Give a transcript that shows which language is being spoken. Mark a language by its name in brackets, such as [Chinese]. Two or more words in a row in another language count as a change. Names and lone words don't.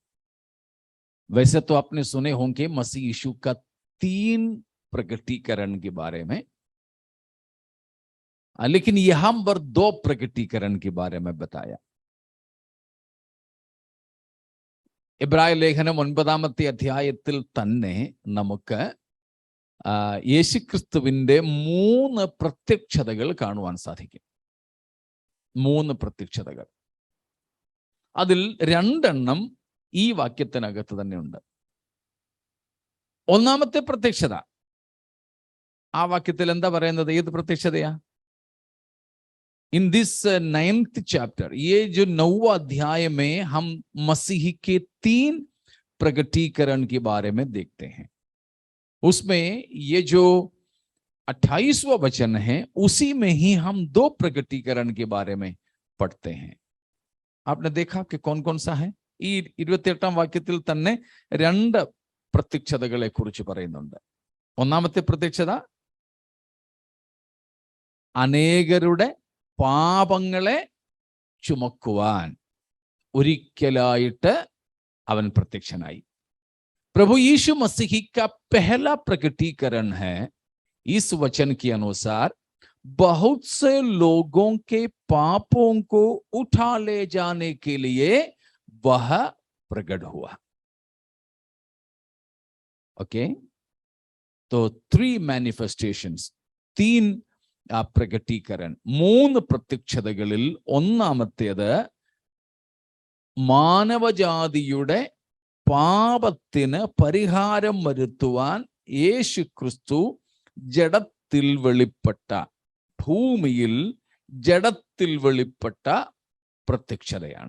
[Hindi] वैसे तो आपने सुने होंगे मसीह यीशु का 3 प्रकटीकरण के बारे में, लेकिन यहां पर 2 प्रकटीकरण के बारे में बताया. [Malayalam] എബ്രായ ലേഖനം 9-ാമത്തെ അധ്യായത്തിൽ തന്നെ നമുക്ക് യേശുക്രിസ്തുവിന്റെ 3 പ്രത്യക്ഷതകൾ കാണുവാൻ സാധിക്കും. 3 പ്രത്യക്ഷതകൾ. അതിൽ 2 ഈ വാക്യത്തിനകത്ത് തന്നെ ഉണ്ട്. ഒന്നാമത്തെ പ്രത്യക്ഷത ആ വാക്യത്തിൽ എന്താ പറയുന്നത്? ഏത് പ്രത്യക്ഷതയാ? [English] In this 9th chapter, [Hindi] ये जो 9वां अध्याय में हम मसीह के 3 प्रगटीकरण के बारे में देखते हैं. उसमें ये जो 28वां वचन है, उसी में ही हम 2 प्रगटीकरण के बारे में पढ़ते हैं. आपने देखा कि कौन कौन सा है? [Malayalam] ഈ 28ാം വാക്യത്തിൽ തന്നെ 2 പ്രത്യക്ഷതകളെ കുറിച്ച് പറയുന്നുണ്ട്. ഒന്നാമത്തെ പ്രത്യക്ഷത അനേകരുടെ പാപങ്ങളെ ചുമക്കുവാൻ ഒരിക്കലായിട്ട് അവൻ പ്രത്യക്ഷനായി. [Hindi] प्रभु यीशु मसीह का पहला प्रकटीकरण है. इस वचन के अनुसार बहुत से लोगों के पापों को उठा ले जाने के लिए वह प्रकट हुआ. ओके, तो [Malayalam] 3 manifestations, 3 പ്രകടീകരണം, 3 പ്രത്യക്ഷതകളിൽ ഒന്നാമത്തേത് മാനവജാതിയുടെ പാപത്തിന് പരിഹാരം വരുത്തുവാൻ യേശു ക്രിസ്തു ജഡത്തിൽ വെളിപ്പെട്ട, ഭൂമിയിൽ ജഡത്തിൽ വെളിപ്പെട്ട പ്രത്യക്ഷതയാണ്.